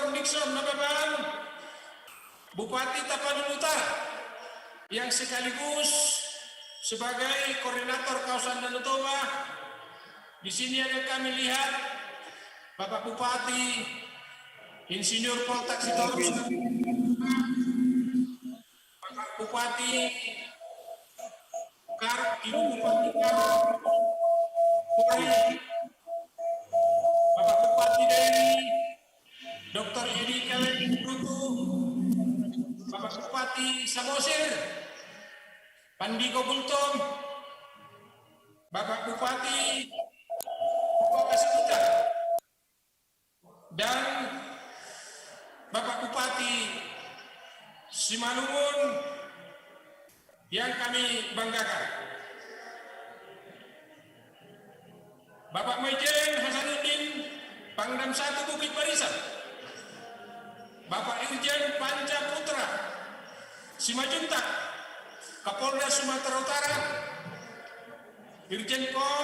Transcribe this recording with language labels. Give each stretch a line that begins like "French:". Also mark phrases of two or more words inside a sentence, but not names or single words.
Indonesian: Nixon Nababan, Bupati Tapanuli Utara, yang sekaligus sebagai koordinator kawasan Danau Toba. Di sini ada kami lihat Bapak Bupati, Insinyur Poltak Sitorus, Bapak Bupati Ibu Bupati Bapak Bupati Dairi, Dr. Edi Kalen Brutu, Bapak Bupati Samosir, Pandiko Bultom, Bapak Bupati Kasikuta, dan Bapak Bupati Simalungun yang kami banggakan. Bapak Majen Hasanuddin, Pangdam 1 Bukit Barisan, Bapak Irjen Panca Putra Simajuntak, Kapolda Sumatera Utara, Irjen Pol,